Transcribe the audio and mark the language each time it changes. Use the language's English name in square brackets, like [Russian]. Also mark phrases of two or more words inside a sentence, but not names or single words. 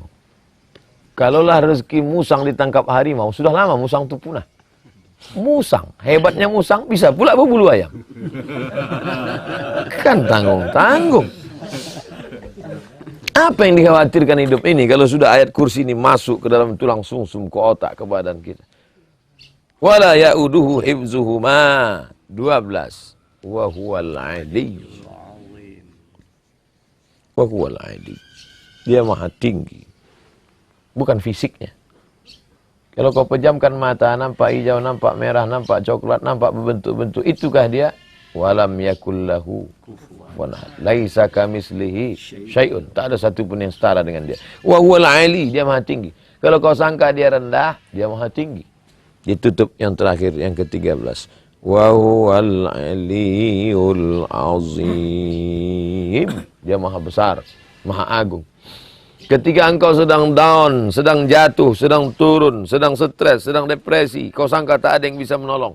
[Malay] Kalaulah rezeki musang ditangkap harimau, sudah lama musang itu punah. Musang, hebatnya musang bisa pula berbulu ayam. Kan tanggung-tanggung. Apa yang dikhawatirkan hidup ini kalau sudah ayat kursi ini masuk ke dalam tulang sumsum, ke otak, ke badan kita. [Arabic] ولا يؤوده حفظهما. 12. وهو العلي. وهو العلي. [Malay] Dia maha tinggi. Bukan fisiknya. Kalau kau pejamkan mata, nampak hijau, nampak merah, nampak coklat, nampak berbentuk-bentuk. Itukah dia? [Arabic] ولم يكن له كفوا أحد. ليس كمثله شيء. [Malay] Tak ada satu pun yang setara dengan dia. [Arabic] وهو العلي, [Malay] dia maha tinggi. Kalau kau sangka dia rendah, dia maha tinggi. Ditutup yang terakhir, yang ke-13. [Arabic] وهو العلي العظيم. [Malay] Dia maha besar, maha agung. Ketika engkau sedang down, sedang jatuh, sedang turun, sedang stres, sedang depresi, kau sangka tak ada yang bisa menolong.